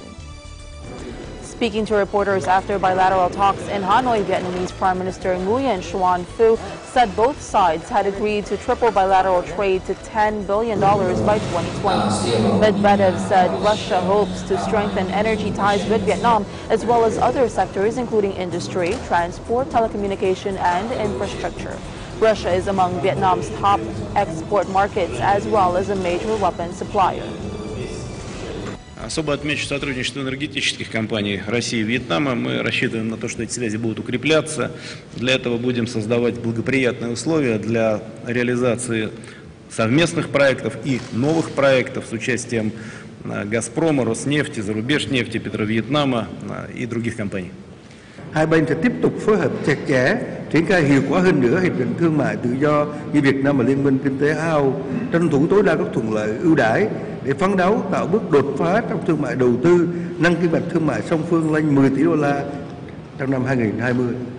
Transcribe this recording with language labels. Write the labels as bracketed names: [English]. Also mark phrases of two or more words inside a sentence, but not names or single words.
[English] Speaking to reporters after bilateral talks in Hanoi, Vietnamese Prime Minister Nguyen Xuan Phuc said both sides had agreed to triple bilateral trade to $10 billion by 2020. Medvedev said Russia hopes to strengthen energy ties with Vietnam, as well as other sectors including industry, transport, telecommunication, and infrastructure. Russia is among Vietnam's top export markets, as well as a major weapons supplier. [Russian] Особо отмечу сотрудничество энергетических компаний России и Вьетнама. Мы рассчитываем на то, что эти связи будут укрепляться. Для этого будем создавать благоприятные условия для реализации совместных проектов и новых проектов с участием «Газпрома», «Роснефти», «Зарубежнефти», «Петровьетнама» и других компаний. [Vietnamese] Hai bên sẽ tiếp tục phối hợp chặt chẽ, triển khai hiệu quả hơn nữa hiệp định thương mại tự do giữa Việt Nam và Liên minh Kinh tế Á-Âu, tranh thủ tối đa các thuận lợi ưu đãi để phấn đấu tạo bước đột phá trong thương mại đầu tư, nâng kim ngạch thương mại song phương lên 10 tỷ đô la trong năm 2020.